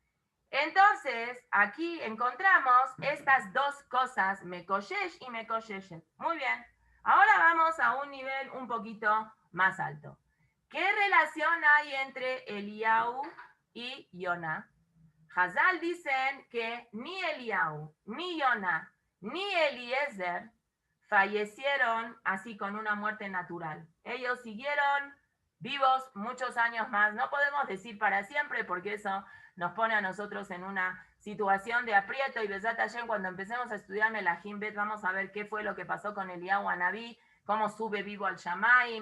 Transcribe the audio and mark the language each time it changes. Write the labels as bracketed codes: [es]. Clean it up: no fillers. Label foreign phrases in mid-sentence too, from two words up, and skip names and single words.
[es] Entonces, aquí encontramos estas dos cosas, Mekoshesh y Mekosheshet. Muy bien, ahora vamos a un nivel un poquito más alto. ¿Qué relación hay entre Eliyahu y Yonah? Hazal dicen que ni Eliyahu, ni Yonah, ni Eliezer fallecieron así con una muerte natural. Ellos siguieron vivos muchos años más. No podemos decir para siempre, porque eso nos pone a nosotros en una situación de aprieto. Y [he] בעזרת השם, [es] cuando empecemos a estudiar Melahim Bet, vamos a ver qué fue lo que pasó con Eliyahu Anabí, cómo sube vivo al Shamaim.